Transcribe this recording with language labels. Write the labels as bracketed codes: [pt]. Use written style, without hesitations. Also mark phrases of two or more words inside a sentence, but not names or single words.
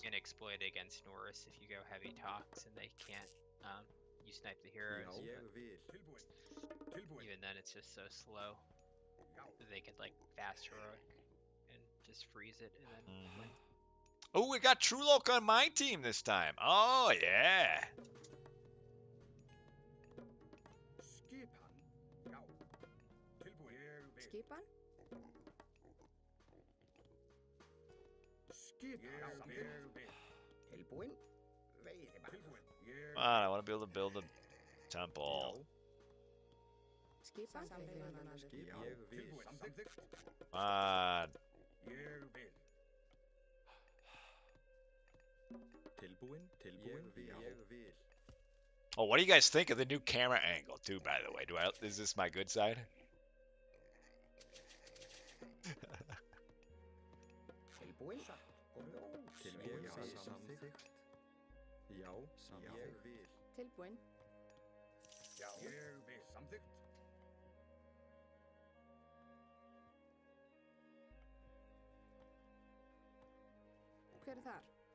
[en] you can exploit it against Norris if you go heavy talks and they can't you snipe the heroes. But even then, it's just so slow. They could like fast heroic and just freeze it and then win. Oh, we got True Loki on my team this time. Oh, yeah. [is] Skipan. Tilbúin. [en] Come on, I want to be able to build a temple. [is] Skipan. [en] Come on. Oh, what do you guys think of the new camera angle, too, by the way? Is this my good side? [is] Tilbúin. Tilbúin. Hver er þar?